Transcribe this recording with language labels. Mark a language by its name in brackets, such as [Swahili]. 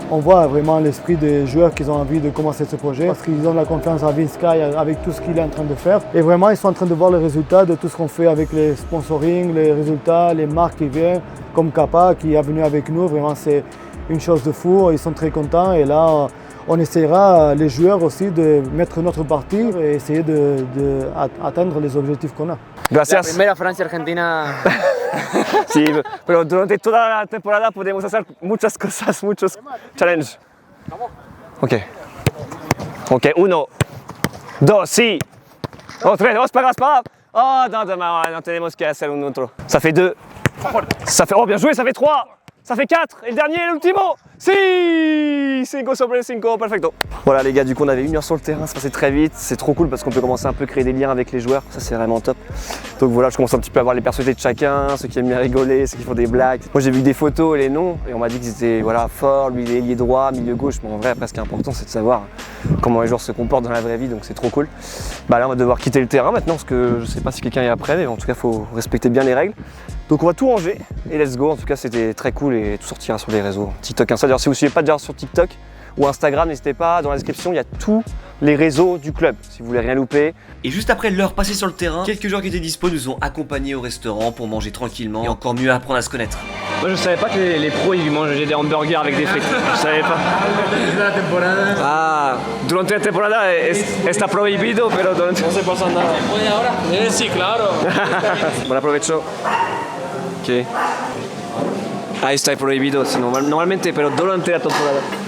[French] On voit vraiment l'esprit des joueurs qui ont envie de commencer ce projet parce qu'ils ont la confiance en Vince Sky avec tout ce qu'il est en train de faire et vraiment ils sont en train de voir les résultats de tout ce qu'on fait avec les sponsoring, les résultats, les marques qui viennent comme Kappa qui est venu avec nous, vraiment c'est une chose de fou, ils sont très contents et là on essaiera les joueurs aussi de mettre notre partie et essayer d'atteindre les objectifs qu'on a. [Spanish] Gracias. La primera Francia-Argentina. Sí, pero durante toda la temporada podemos hacer muchas cosas, muchos challenges. Ok. Ok, 1, 2, sí. Oh, 3, no, espera. Oh, no tenemos que hacer un otro. [French] Ça fait 2. Ça fait, oh, bien joué, ça fait 3. Ça fait 4. Et le dernier, l'ultimo. [Spanish] Si 5 sobre 5, perfecto. [French] Voilà les gars, du coup on avait 1 heure sur le terrain, ça passait très vite, c'est trop cool parce qu'on peut commencer un peu à créer des liens avec les joueurs, ça c'est vraiment top. Donc voilà, je commence un petit peu à voir les personnalités de chacun, ceux qui aiment bien rigoler, ceux qui font des blagues. Moi j'ai vu des photos et les noms et on m'a dit qu'ils étaient voilà, forts, lui il est ailier droit, milieu gauche, mais en vrai après ce qui est important c'est de savoir comment les joueurs se comportent dans la vraie vie, donc c'est trop cool. Bah là on va devoir quitter le terrain maintenant parce que je sais pas si quelqu'un est après, mais en tout cas il faut respecter bien les règles. Donc on va tout ranger et let's go, en tout cas c'était très cool et tout sortira sur les réseaux, TikTok, Insta. D'ailleurs si vous ne suivez pas déjà sur TikTok ou Instagram, n'hésitez pas, dans la description il y a tous les réseaux du club, si vous voulez rien louper. Et juste après l'heure passée sur le terrain, quelques joueurs qui étaient dispo nous ont accompagnés au restaurant pour manger tranquillement et encore mieux apprendre à se connaître. Moi je savais pas que les pros ils mangeaient des hamburgers avec des frites, je savais pas. [Spanish] Ah, durante la temporada está prohibido, pero durante... No se pasa nada. ¿Puede ahora? Sí, claro. Bueno, aprovecho. Ok. Ah, está prohibido, normalmente, pero durante la temporada.